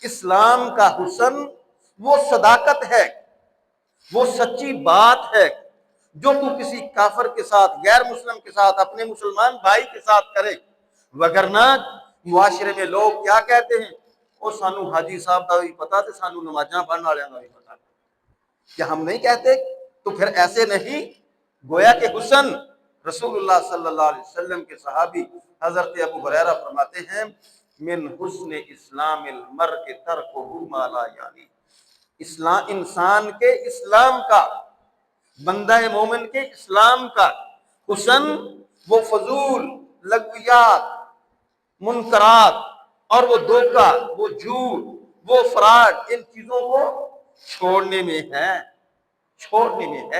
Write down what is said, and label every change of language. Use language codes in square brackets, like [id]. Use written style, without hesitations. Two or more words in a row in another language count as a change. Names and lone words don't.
[ur] اسلام کا حسن وہ صداقت ہے، وہ سچی بات ہے جو تو کسی کافر کے ساتھ، غیر مسلم کے ساتھ، اپنے مسلمان بھائی کے ساتھ کرے۔ وگرنہ معاشرے میں لوگ کیا کہتے ہیں؟ [pa] وہ سانو حاجی صاحب کا بھی پتا تے سانو نمازاں پڑھن والوں کا بھی پتا، [ur] کیا ہم نہیں کہتے؟ تو پھر ایسے نہیں، گویا کہ حسن رسول اللہ [ar] صلی اللہ علیہ وسلم [ur] کے صحابی حضرت ابو ہریرہ فرماتے ہیں [ar] من حسن اسلام المرء ترکہ ما لا یعنی، [ur] اسلام انسان کے اسلام کا، بندہ مومن کے اسلام کا حسن وہ فضول لغویات، منکرات اور وہ دھوکہ، وہ جھوٹ، وہ فراڈ، ان چیزوں کو چھوڑنے میں ہے، چھوڑنے میں ہے۔